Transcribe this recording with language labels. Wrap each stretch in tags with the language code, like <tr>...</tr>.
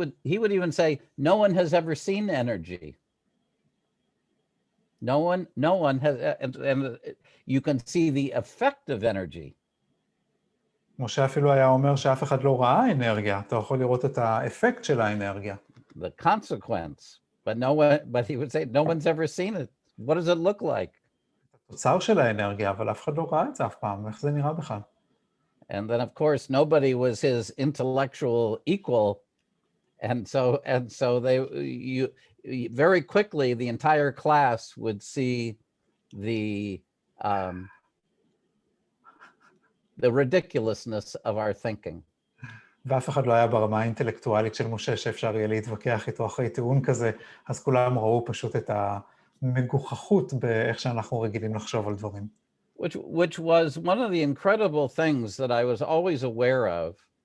<en>He would even say, no one has ever seen energy. No one has, and you can see the effect of energy.</en> <he>משה אפילו היה אומר שאף אחד לא ראה אנרגיה, אתה יכול לראות את האפקט של האנרגיה.</he> <en>The consequence, but he would say, no one's ever seen it. What does it look like?</en> <he>התוצר של האנרגיה, אבל אף אחד לא ראה את זה אף פעם, איך זה נראה בכלל?</he> <en>And then of course nobody was his intellectual equal, and so you very quickly the entire class would see the ridiculousness of our thinking.</en> <he>ואף אחד לא היה ברמה האינטלקטואלית של משה שאפשר יהיה להתווכח איתו אחרי טיעון כזה, אז כולם ראו פשוט את המגוחכות באיך שאנחנו רגילים לחשוב על דברים.</he> <en>Which was one of the incredible things that I was always aware of,</en>